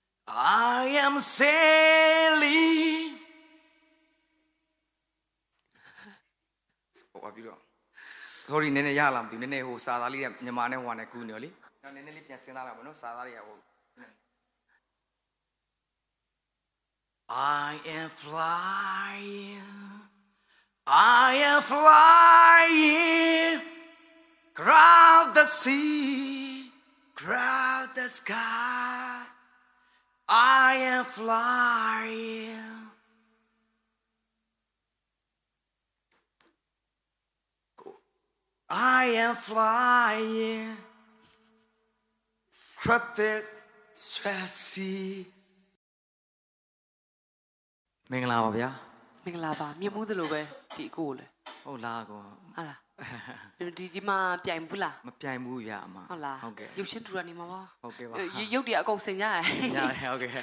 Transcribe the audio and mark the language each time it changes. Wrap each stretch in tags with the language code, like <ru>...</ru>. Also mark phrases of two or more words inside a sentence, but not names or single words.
<en>I am sailing</en> <my>ဘာပြော sorry နည်းနည်းရလာမသိဘူးနည်းနည်းဟိုစာသားလေးကမြန်မာနဲ့ဟိုနဲ့ကူးနေရောလေနော်နည်းနည်းလေးပြန်စဉ်းစားလာပါနော်စာသားတွေကဟို</my> <en>I am flying I am flying across the sea across the sky I am flying I am flying across the sea မင်္ဂလာပါဗျာ</en> <my>မင်္ဂလာပါမြင်မှုသလိုပဲဒီအကိုလေ ဟုတ်လားကော ဟုတ်လားဒီမှာပြိုင်ဘူးလား မပြိုင်ဘူးရအမ ဟုတ်လား ဟုတ်ကဲ့ ရုပ်ရှင်ထူတာနေမှာပါ ဟုတ်ကဲ့ပါ ရုပ်တွေအကုန်စင်ကြရ စင်ကြရဟုတ်ကဲ့</my>